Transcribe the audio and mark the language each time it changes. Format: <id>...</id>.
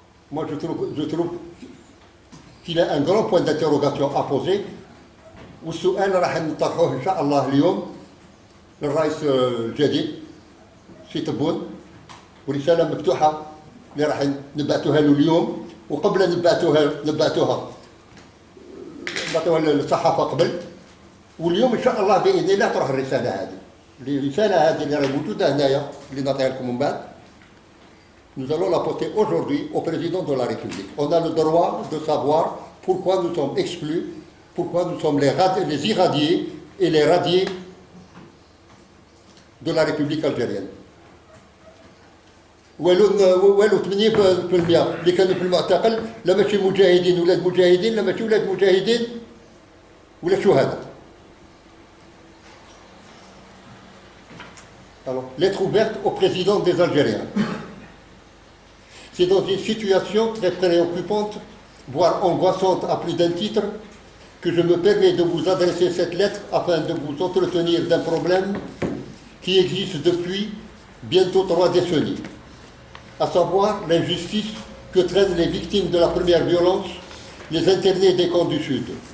<fr>Moi je trouve qu'il y a un grand point d'interrogation à poser</fr> <ar>والسؤال راح نطرحوه إن شاء الله اليوم للرئيس الجديد سي تبون، ورسالة مفتوحة اللي راح نبعثوها له اليوم، وقبل نبعثوها للصحافة قبل، واليوم إن شاء الله بإذن الله تروح الرسالة هذه. الرسالة هذه اللي راهي موجودة هنايا اللي نعطيها لكم من بعد.</ar> <fr>Nous allons la porter aujourd'hui au président de la République. On a le droit de savoir pourquoi nous sommes exclus, pourquoi nous sommes les irradiés et les radiés de la République algérienne.</fr> <ar>والو 80% اللي كانوا في المعتقل لا ماشي مجاهدين ولاد مجاهدين، لا ماشي ولاد مجاهدين ولا شهداء.</ar> <fr>Alors, lettre ouverte au président des Algériens. C'est dans une situation très préoccupante, voire angoissante à plus d'un titre, que je me permets de vous adresser cette lettre afin de vous entretenir d'un problème qui existe depuis bientôt 3 décennies, à savoir l'injustice que traînent les victimes de la première violence, les internés des camps du Sud.</fr>